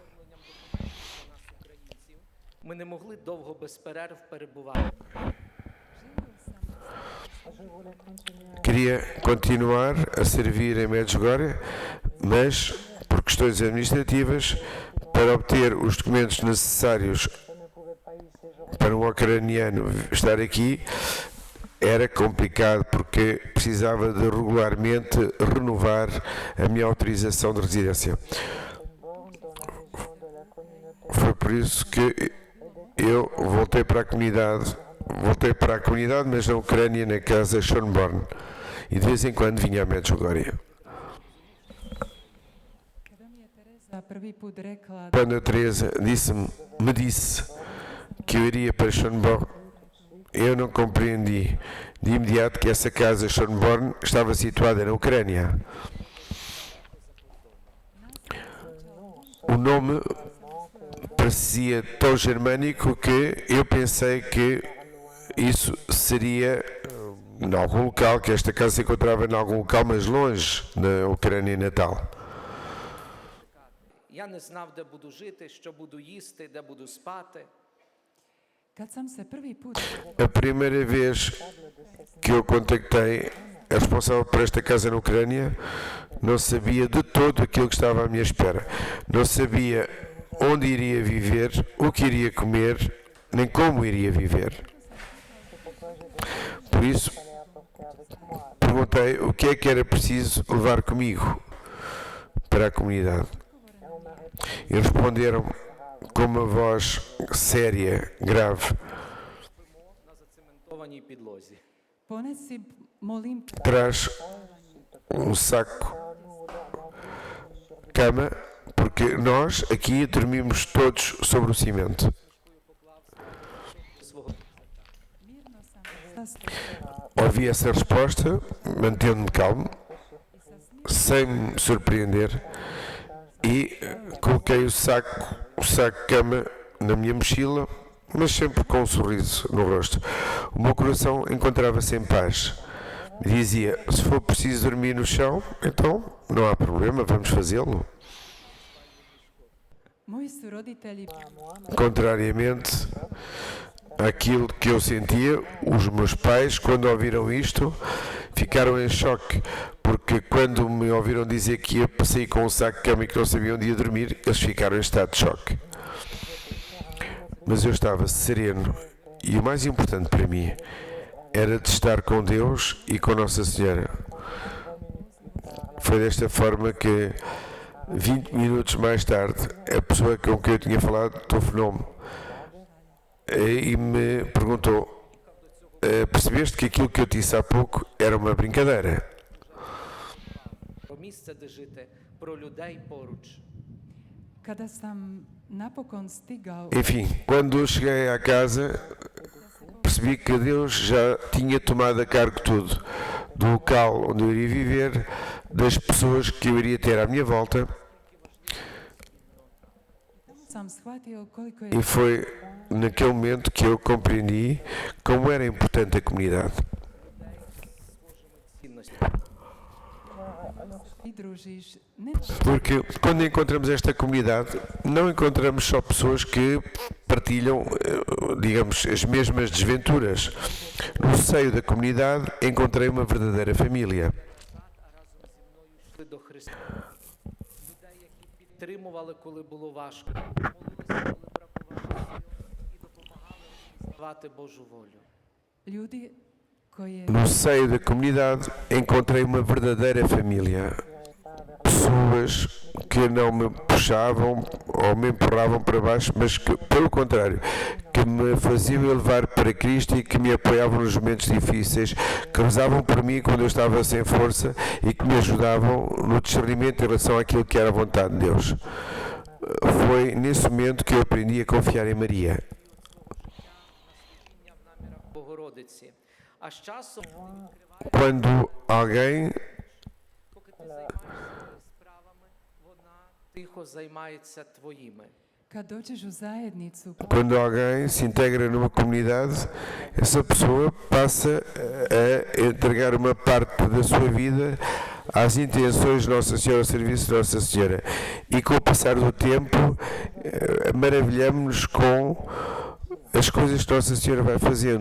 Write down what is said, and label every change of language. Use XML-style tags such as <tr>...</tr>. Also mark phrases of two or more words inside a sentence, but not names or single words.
<uk>Ми не могли довго без перерв перебувати.</uk> <pt>Queria continuar a servir em Medjugorje, mas, por questões administrativas, para obter os documentos necessários para um ucraniano estar aqui, era complicado porque precisava de regularmente renovar a minha autorização de residência. Foi por isso que eu voltei para a comunidade, mas na Ucrânia, na casa Schönborn, e de vez em quando vinha a Medjugorje.</pt> <hr>kada mi je Tereza prvi put rekla</hr> <pt>Quando a Teresa me disse que eu iria para Schönborn, eu não compreendi de imediato que essa casa Schönborn estava situada na Ucrânia. O nome parecia tão germânico que eu pensei que isso seria em algum local, que esta casa se encontrava em algum local, mas longe da Ucrânia natal.</pt> <uk>Я не знав, де буду жити, що буду їсти, де буду спати.</uk> <hr>kad sam se prvi put</hr> <pt>A primeira vez que eu contactei a responsável por esta casa na Ucrânia, não sabia de todo aquilo que estava à minha espera. Não sabia onde iria viver, o que iria comer, nem como iria viver. Por isso, perguntei o que é que era preciso levar comigo para a comunidade. E responderam com uma voz séria, grave:</pt> <uk>На зацементованій підлозі.</uk> <hr>ponesi molim</hr> <pt>traz um saco cama, porque nós aqui dormimos todos sobre o cimento.</pt> <uk>Свого</uk> <hr>mirno sam sastala</hr> <pt>Ouvi essa resposta, mantendo-me calmo, sem me surpreender, e coloquei o saco cama na minha mochila, mas sempre com um sorriso no rosto. O meu coração encontrava-se em paz. Dizia: se for preciso dormir no chão, então não há problema, vamos fazê-lo.</pt> <hr>moji su roditelji</hr> <pt>Contrariamente àquilo que eu sentia, os meus pais, quando ouviram isto, ficaram em choque, porque quando me ouviram dizer que ia sair com um saco de cama e que não sabiam onde ia dormir, eles ficaram em estado de choque. mas eu estava sereno e o mais importante para mim era de estar com Deus e com Nossa Senhora. Foi desta forma que 20 minutos mais tarde a pessoa com quem eu tinha falado telefonou-me e me perguntou: percebeste que aquilo que eu te disse há pouco era uma brincadeira?</pt> <uk>Про місце, де жити, про людей поруч.</uk> <hr>Kada sam napokon stigao,</hr> <pt>Enfim, quando eu cheguei à casa, percebi que Deus já tinha tomado a cargo tudo, do local onde eu iria viver, das pessoas que eu iria ter à minha volta,</pt> <hr>sam shvatio koliko je</hr> <pt>e foi naquele momento que eu compreendi como era importante a comunidade.</pt> <uk>Цінності.</uk> <hr>pridružiš ne</hr> <pt>Porque quando encontramos esta comunidade, não encontramos só pessoas que partilham, digamos, as mesmas desventuras. No seio da comunidade encontrei uma verdadeira família.</pt> <uk>Йшли до Христа. Людей, які підтримували, коли було важко. Молилися, коли бракувало сил, і допомагали реалізувати Божу волю.</uk> <hr>ljudi koje</hr> <pt>No seio da comunidade encontrei uma verdadeira família. Pessoas que não me puxavam ou me empurravam para baixo, mas que, pelo contrário, que me faziam elevar para Cristo e que me apoiavam nos momentos difíceis, que rezavam por mim quando eu estava sem força e que me ajudavam no discernimento em relação àquilo que era a vontade de Deus. Foi nesse momento que eu aprendi a confiar em Maria.</pt> <uk>Служіння в намірах Богородиці. А з часом,</uk> <pt>Quando alguém</pt> <uk>поки ти займаєшся справами, вона тихо займається твоїми.</uk> <hr>kad dođeš u zajednicu</hr> <pt>Quando alguém se integra numa comunidade, essa pessoa passa a entregar uma parte da sua vida às intenções de Nossa Senhora, ao serviço de Nossa Senhora. E com o passar do tempo, maravilhamos-nos com as coisas que Nossa Senhora vai fazendo.</pt>